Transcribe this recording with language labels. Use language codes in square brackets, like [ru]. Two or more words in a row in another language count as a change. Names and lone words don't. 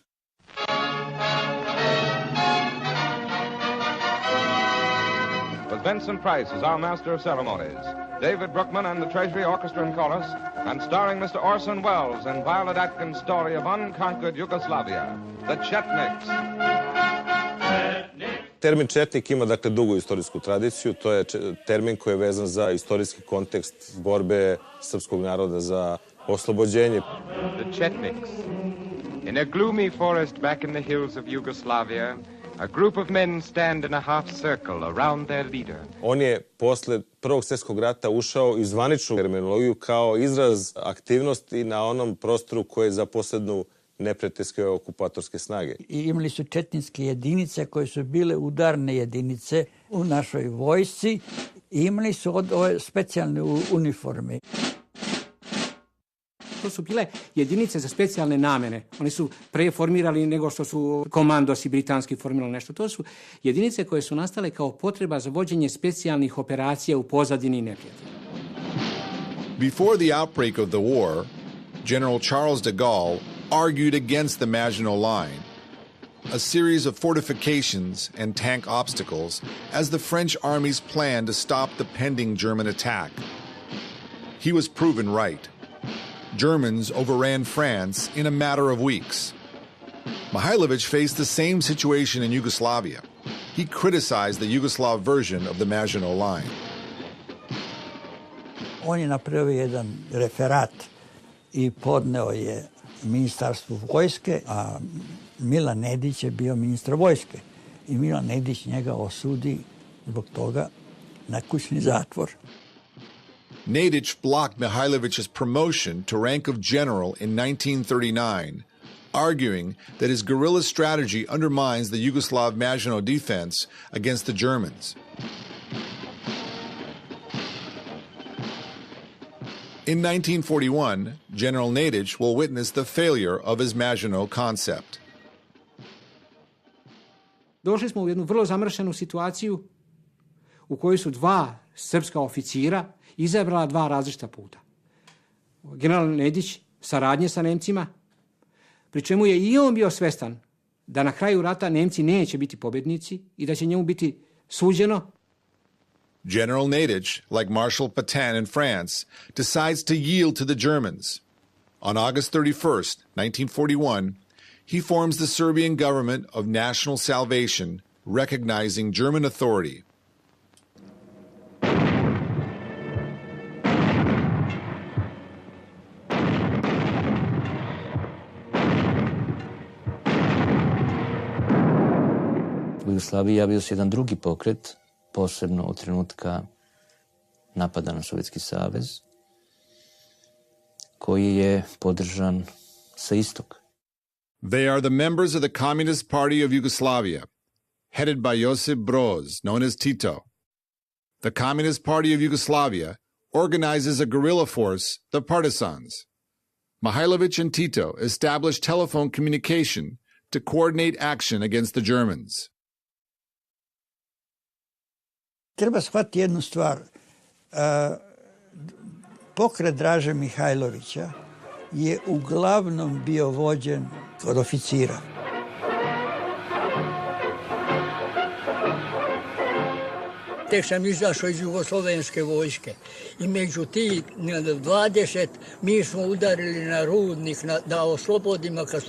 [en] With Vincent Price as our master of ceremonies, David Brookman and the Treasury Orchestra and Chorus, and starring Mr. Orson Welles in Violet Atkins' story of unconquered Yugoslavia, The Chetniks. [sr] Termin četnik ima, dakle, dugu istorijsku tradiciju. To je termin koji je vezan za istorijski kontekst borbe srpskog naroda za oslobođenje. [en] The Chetniks. In a gloomy forest back in the hills of Yugoslavia, a group of men stand in a half circle around their leader. [sr] On je posle Prvog svjetskog rata ušao i zvaničnu terminologiju kao izraz aktivnosti na onom prostoru koji je za poslednu neprijateljske okupatorske snage. I imali su četničke jedinice koje su bile udarne jedinice u našoj vojsci i imali su ove specijalne uniforme. To su bile jedinice za specijalne namene. Oni su preformirali nego što su komandosi britanski formirali nešto. To su jedinice koje su nastale kao potreba za vođenje specijalnih operacija u pozadini neprijatelja. [en] Before the outbreak of the war, General Charles de Gaulle argued against the Maginot Line, a series of fortifications and tank obstacles as the French army's plan to stop the pending German attack. He was proven right. Germans overran France in a matter of weeks. Mihailović faced the same situation in Yugoslavia. He criticized the Yugoslav version of the Maginot Line. [sr] On je napravio jedan referat i podneo je ministarstvu vojske, a Milan Nedić je bio ministar vojske. I Milan Nedić njega osudi zbog toga na kućni zatvor. [en] Nedić blocked Mihailović's promotion to rank of general in 1939, arguing that his guerrilla strategy undermines the Yugoslav Maginot defense against the Germans. In 1941, General Nedić will witness the failure of his Maginot concept. [sr] Došli smo u jednu vrlo zamršenu situaciju u kojoj su dva srpska oficira izabrala dva različita puta. General Nedić saradnje sa Nemcima, pri čemu je i on bio svestan da na kraju rata Nemci neće biti pobjednici i da će njemu biti suđeno. [en] General Nedić, like Marshal Pétain in France, decides to yield to the Germans. On August 31st, 1941, he forms the Serbian government of national salvation, recognizing German authority. [sr] U Jugoslaviji javio se jedan drugi pokret, posebno od trenutka napada na Sovjetski savez, koji je podržan sa istoka. [en] They are the members of the Communist Party of Yugoslavia, headed by Josip Broz, known as Tito. The Communist Party of Yugoslavia organizes a guerrilla force, the Partisans. Mihailović and Tito established telephone communication to coordinate action against the Germans. [sr] Treba shvatiti jednu stvar. Pokret Draže Mihajlovića je uglavnom bio vođen od oficira. Tek sam izašao iz jugoslovenske vojske i među ti 20 mi smo udarili na rudnik da oslobodimo kad